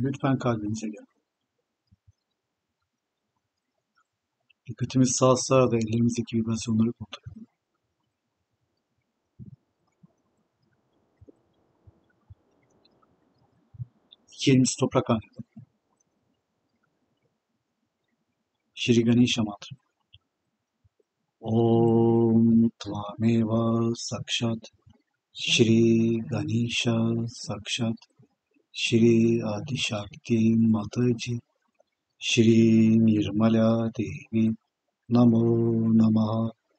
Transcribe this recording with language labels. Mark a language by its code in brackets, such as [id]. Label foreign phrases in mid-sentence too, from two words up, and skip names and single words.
[tr] Lütfen kalbimize gel. Dikkatimiz sağ da ellerimizdeki vibrasyonları kontrol edelim. İki elimiz toprak hanede. [sa] Shri Ganesha mantra. ॐ त्वमेव साक्षात् श्री गणेश साक्षात् श्री आदि शक्ति माताजी श्री निर्मला देवी नमो नमः.